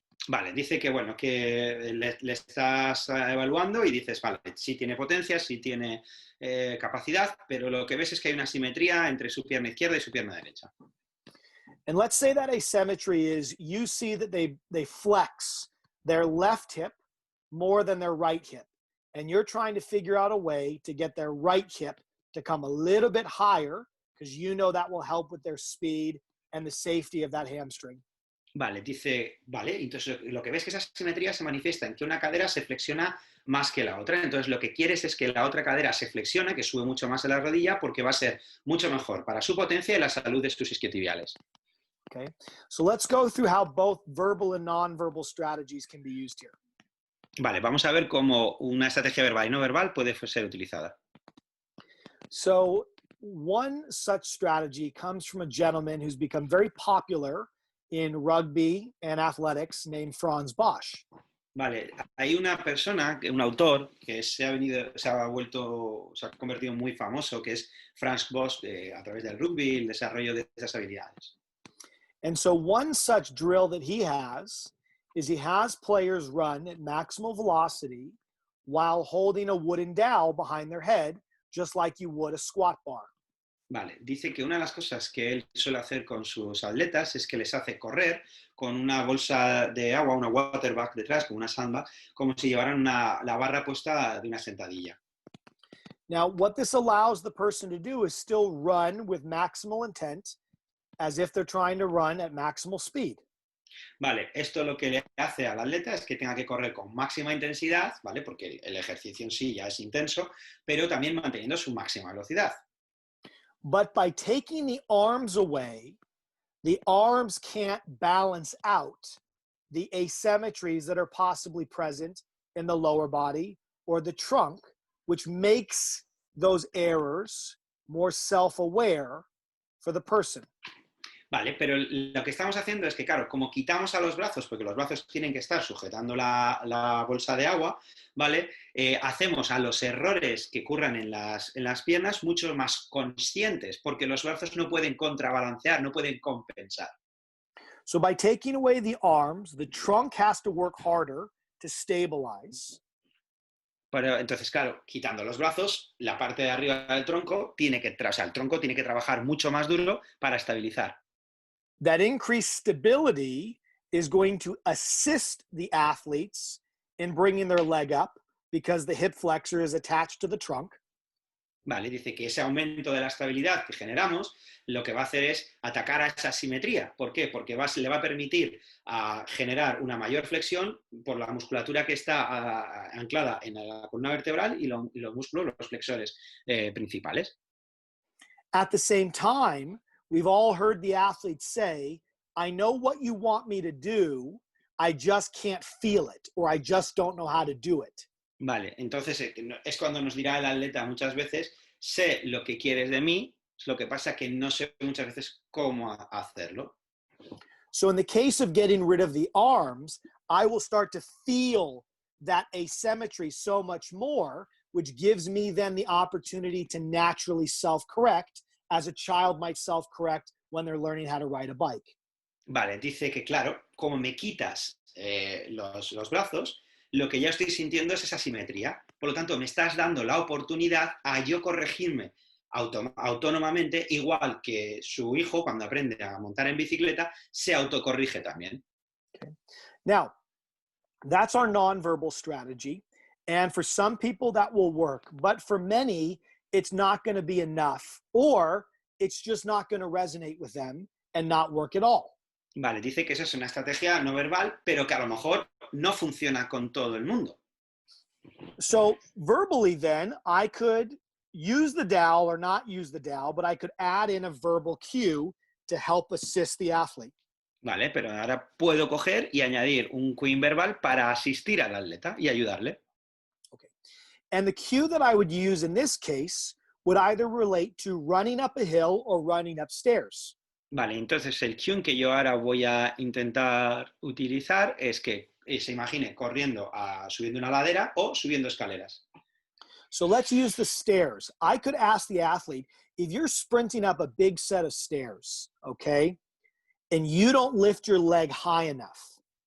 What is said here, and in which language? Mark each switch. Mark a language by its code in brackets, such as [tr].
[es] Vale, dice que, bueno, que le estás evaluando y dices, vale, sí tiene potencia, sí tiene capacidad, pero lo que ves es que hay una simetría entre su pierna izquierda y su pierna derecha. [en] And let's say that asymmetry is you see that they flex their left hip more than their right hip. And you're trying to figure out a way to get their right hip to come a little bit higher because you know that will help with their speed and the safety of that hamstring. [es] Vale, dice, vale, entonces lo que ves que esa simetría se manifiesta en que una cadera se flexiona más que la otra. Entonces lo que quieres es que la otra cadera se flexione, que sube mucho más en la rodilla, porque va a ser mucho mejor para su potencia y la salud de tus isquiotibiales. [en] Okay, so let's go through how both verbal and nonverbal strategies can be used here. [es] Vale, vamos a ver cómo una estrategia verbal y no verbal puede ser utilizada. [en] So one such strategy comes from a gentleman who's become very popular in rugby and athletics named Franz Bosch. [es] Vale, hay una persona, un autor, que se ha convertido muy famoso, que es Franz Bosch, a través del rugby y el desarrollo de esas habilidades. [en] And so one such drill that he has is he has players run at maximal velocity while holding a wooden dowel behind their head, just like you would a squat bar. [es] Vale, dice que una de las cosas que él suele hacer con sus atletas es que les hace correr con una bolsa de agua, una water bag detrás, con una sandbag, como si llevaran la barra puesta de una sentadilla. [en] Now, what this allows the person to do is still run with maximal intent as if they're trying to run at maximal speed. [es] Vale, esto lo que le hace al atleta es que tenga que correr con máxima intensidad, ¿vale? Porque el ejercicio en sí ya es intenso, pero también manteniendo su máxima velocidad. [en] But by taking the arms away, the arms can't balance out the asymmetries that are possibly present in the lower body or the trunk, which makes those errors more self-aware for the person. [es] Vale, pero lo que estamos haciendo es que, claro, como quitamos a los brazos, porque los brazos tienen que estar sujetando la bolsa de agua, ¿vale? Hacemos a los errores que ocurran en las piernas mucho más conscientes, porque los brazos no pueden contrabalancear, no pueden compensar. [en] So by taking away the arms, the trunk has to work harder to stabilize. [es] Pero entonces, claro, quitando los brazos, la parte de arriba del tronco el tronco tiene que trabajar mucho más duro para estabilizar. [en] That increased stability is going to assist the athletes in bringing their leg up because the hip flexor is attached to the trunk. [es] Vale, dice que ese aumento de la estabilidad que generamos lo que va a hacer es atacar a esa simetría. ¿Por qué? Porque le va a permitir generar una mayor flexión por la musculatura que está anclada en la columna vertebral y los músculos, los flexores principales. [en] At the same time, we've all heard the athletes say, I know what you want me to do, I just can't feel it, or I just don't know how to do it. [es] Vale, entonces es cuando nos dirá el atleta muchas veces, sé lo que quieres de mí, lo que pasa que no sé muchas veces cómo hacerlo. [en] So in the case of getting rid of the arms, I will start to feel that asymmetry so much more, which gives me then the opportunity to naturally self-correct as a child might self-correct when they're learning how to ride a bike. [es] Vale, dice que claro, como me quitas los brazos, lo que ya estoy sintiendo es esa simetría. Por lo tanto, me estás dando la oportunidad a yo corregirme autónomamente, igual que su hijo, cuando aprende a montar en bicicleta, se autocorrige también. [en] Okay. Now, that's our nonverbal strategy. And for some people that will work, but for many, it's not going to be enough, or it's just not going to resonate with them and not work at all. [es] Vale, dice que esa es una estrategia no verbal, pero que a lo mejor no funciona con todo el mundo. [en] So verbally then, I could use the dowel or not use the dowel, but I could add in a verbal cue to help assist the athlete. [es] Vale, pero ahora puedo coger y añadir un cue verbal para asistir al atleta y ayudarle. [en] Okay. And the cue that I would use in this case would either relate to running up a hill or running upstairs. [es] Vale, entonces el cue que yo ahora voy a intentar utilizar es que se imagine corriendo, subiendo una ladera o subiendo escaleras. [en] So let's use the stairs. I could ask the athlete, if you're sprinting up a big set of stairs, okay, and you don't lift your leg high enough,